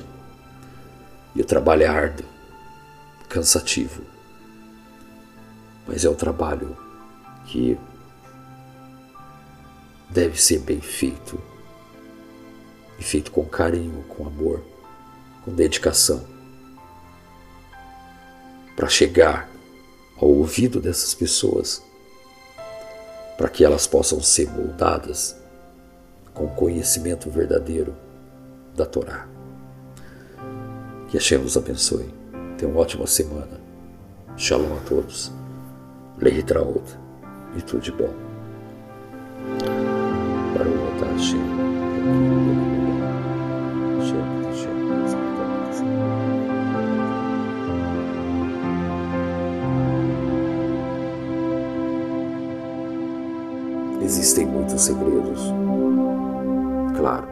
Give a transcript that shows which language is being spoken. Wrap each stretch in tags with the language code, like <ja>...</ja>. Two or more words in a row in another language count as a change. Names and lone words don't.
<pt>E o trabalho é árduo, cansativo, mas é o trabalho que deve ser bem feito, e feito com carinho, com amor, com dedicação, para chegar ao ouvido dessas pessoas, para que elas possam ser moldadas com o conhecimento verdadeiro da Torá. Que Hashem nos abençoe. Tenha uma ótima semana. Shalom a todos. Lehitraot. E tudo de bom.</pt> <he>ברוך אתה השם.</he> <pt>Existem muitos segredos, claro.</pt>